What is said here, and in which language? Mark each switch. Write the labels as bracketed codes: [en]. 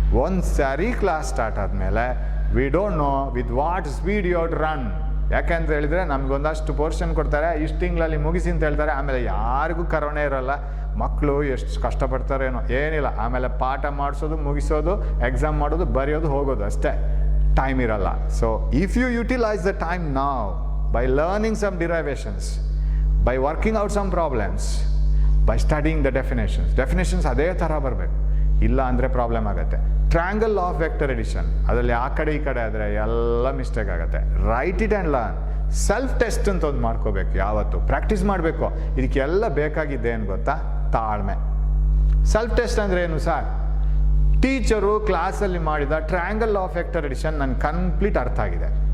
[kn] ಒಂದು ಸಾರಿ class start ಆದಮೇಲೆ [en] We don't know with what speed you have to run. [kn] ಯಾಕೆಂತ ಹೇಳಿದರೆ ನಮಗೊಂದಷ್ಟು ಪೋರ್ಷನ್ ಕೊಡ್ತಾರೆ, ಇಷ್ಟು ತಿಂಗಳಲ್ಲಿ ಮುಗಿಸಿ ಅಂತ ಹೇಳ್ತಾರೆ. ಆಮೇಲೆ ಯಾರಿಗೂ ಕರೋನೆ ಇರೋಲ್ಲ, ಮಕ್ಕಳು ಎಷ್ಟು ಕಷ್ಟಪಡ್ತಾರೇನೋ, ಏನಿಲ್ಲ. ಆಮೇಲೆ ಪಾಠ ಮಾಡಿಸೋದು, ಮುಗಿಸೋದು, ಎಕ್ಸಾಮ್ ಮಾಡೋದು, ಬರೆಯೋದು, ಹೋಗೋದು ಅಷ್ಟೇ, ಟೈಮ್ ಇರಲ್ಲ. [en] so if you utilise the time ನಾವ್ by learning some derivations, by working out some problems, by studying the definitions [kn] ಅದೇ ಥರ ಬರಬೇಕು. ಇಲ್ಲ ಅಂದರೆ ಪ್ರಾಬ್ಲಮ್ ಆಗುತ್ತೆ. ಟ್ರ್ಯಾಂಗಲ್ ಆಫ್ ವೆಕ್ಟರ್ ಎಡಿಷನ್, ಅದರಲ್ಲಿ ಆ ಕಡೆ ಈ ಕಡೆ ಆದರೆ ಎಲ್ಲ ಮಿಸ್ಟೇಕ್ ಆಗುತ್ತೆ. [en] Write it and learn. [kn] Self test ಅಂತ ಒಂದು ಮಾಡ್ಕೋಬೇಕು, ಯಾವತ್ತು ಪ್ರಾಕ್ಟೀಸ್ ಮಾಡಬೇಕು. ಇದಕ್ಕೆಲ್ಲ ಬೇಕಾಗಿದ್ದೇನು ಗೊತ್ತಾ? ತಾಳ್ಮೆ. ಸೆಲ್ಫ್ ಟೆಸ್ಟ್ ಅಂದರೆ ಏನು ಸರ್? ಟೀಚರು ಕ್ಲಾಸಲ್ಲಿ ಮಾಡಿದ ಟ್ರ್ಯಾಂಗಲ್ ಆಫ್ ವೆಕ್ಟರ್ ಎಡಿಷನ್ ನನಗೆ ಕಂಪ್ಲೀಟ್ ಅರ್ಥ ಆಗಿದೆ.